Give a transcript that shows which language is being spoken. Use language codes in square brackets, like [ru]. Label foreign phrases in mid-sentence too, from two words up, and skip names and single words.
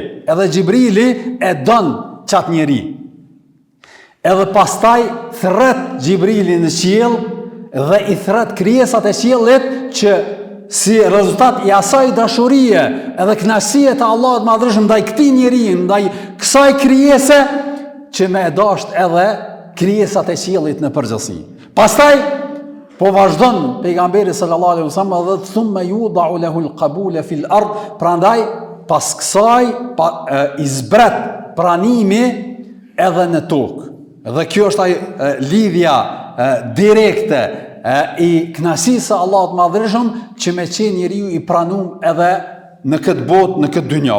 [sq] Edhe Gjibrili e don çat njeri. Edhe pastaj thret Gjibrilin në qiell, dhe i thret krijesat e qiellit që si rezultat i asaj dashurie edhe kënaqësie të Allahut madhreshëm ndaj këtij njeriu, ndaj kësaj krijese, që më e dasht edhe krijesat e qiellit në përgjithësi. Pastaj po vazhdon pejgamberi [ar] صلى الله عليه وسلم, [sq] dhe [ar] ثم يوضع له القبول في الأرض, [sq] prandaj pas kësaj i zbret pranimi edhe në tokë. Dhe kjo është lidhja direkte i kënaqësisë së Allahut madhreshëm që me qenë njeriu i pranum edhe në këtë botë, në këtë dynjë.